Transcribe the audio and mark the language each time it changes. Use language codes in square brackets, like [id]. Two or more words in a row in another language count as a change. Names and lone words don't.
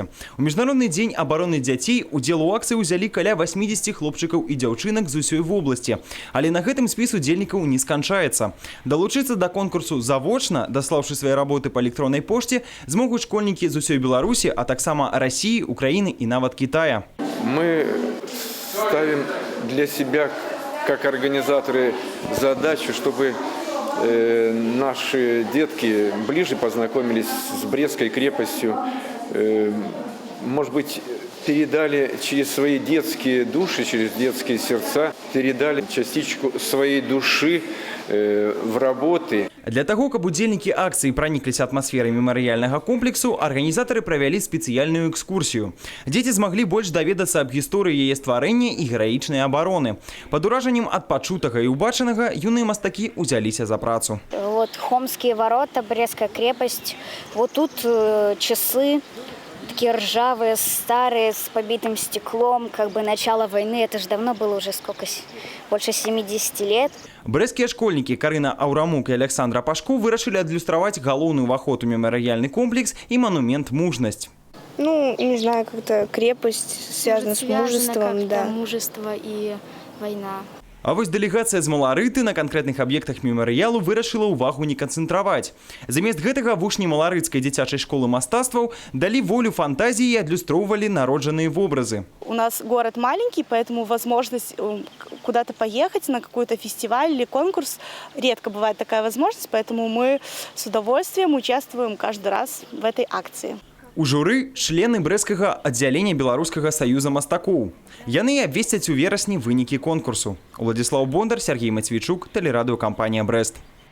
[be] У Міжнародны дзень абароны дзяцей удзел у акцыі ўзялі каля 80 хлопчыкаў і дзяўчынак з усёй вобласці. Але на гэтым спіс удзельнікаў не сканчаецца. Далучыцца да конкурсу завочна, даслаўшы свае работы па электроннай пошце, змогуць школьнікі з усёй Беларусі, а таксама Расіі, Украіны і нават Китая. [ru] Мы ставим для себя, как организаторы, задачу, чтобы наши детки ближе познакомились с Брестской крепостью, может быть, передали через свои детские души, через детские сердца, передали частичку своей души в работы. Для того, [be] каб удзельнікі акцыі пранікліся атмасферай мемарыяльнага комплексу, арганізатары правялі спецыяльную экскурсію. Дзеці змаглі больш даведацца аб гісторыі яе стварэння і гераічнай абароны. Пад уражаннем ад пачутага і убачанага юныя мастакі ўзяліся за працу. [ru] Вот Хомские ворота, Брестская крепость. Вот тут часы такие ржавые, старые, с побитым стеклом, как бы начало войны. Это же давно было, уже сколько, больше 70 лет. [be] Брэсцкія школьнікі Карына Аўрамук і Александра Пашко вырашылі адлюстраваць галоўны ўваход у мемарыяльны комплекс і монумент «Мужность». [ru] Ну, не знаю, как-то крепость связана с мужеством, да. Мужество и война. [be] А вось дэлегацыя з Маларыты на канкрэтных аб'ектах мемарыялу вырашыла ўвагу не канцэнтраваць. Замест гэтага вучні Маларыцкай дзіцячай школы мастацтваў далі волю фантазіі і адлюстроўвалі народжаныя вобразы. [ru] У нас город маленький, поэтому возможность куда-то поехать на какой-то фестиваль или конкурс, редко бывает такая возможность, поэтому мы с удовольствием участвуем каждый раз в этой акции. [be] У журы члены брэсцкага аддзялення Беларускага саюза мастакоў. Яны абвесцяць у верасні вынікі конкурсу. Уладзіслаў Бондар, Сергей Матвейчук, тэлерадыёкампанія «Брэст».